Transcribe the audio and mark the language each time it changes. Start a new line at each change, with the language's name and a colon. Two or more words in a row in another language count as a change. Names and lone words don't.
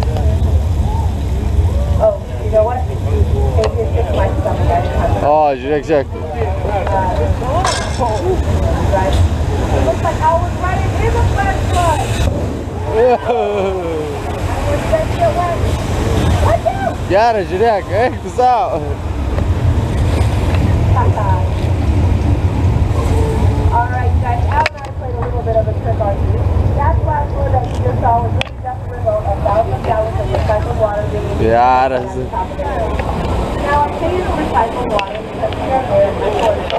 English: Oh, you know what? Maybe it's just my stomach. I just have
Lithuanian: O, žiūrėk, žiūrėk.
English: right. It looks like I was running in the flashlight. Watch out!
Lithuanian: Gerai, žiūrėk, eik tu sau.
English: Alright, you guys, Al and I played a little bit of a trick on you. That flashlight that you just saw was really just a result of 1,000 gallons of recycled water being used
Lithuanian: Geras.
English: on top of the roof. Now, I say it's recycled water because we are very affordable.